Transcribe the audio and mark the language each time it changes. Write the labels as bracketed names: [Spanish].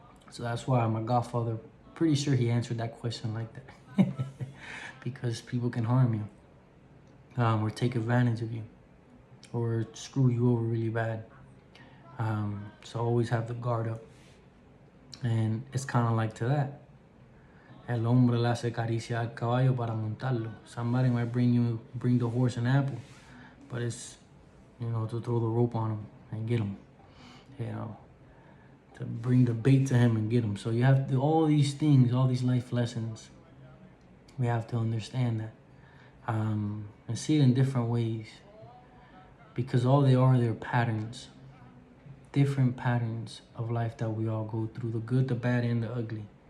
[English] So that's why my godfather, pretty sure he answered that question like that. Because people can harm you, or take advantage of you, or screw you over really bad. So always have the guard up. And it's kind of like to that. [Spanish] El hombre le hace caricia al caballo para montarlo. [English] Somebody might bring the horse an apple, but it's, to throw the rope on him and get him, to bring the bait to him and get him. So you have to, all these things, all these life lessons, we have to understand that, and see it in different ways, because all they're patterns, different patterns of life that we all go through, the good, the bad, and the ugly.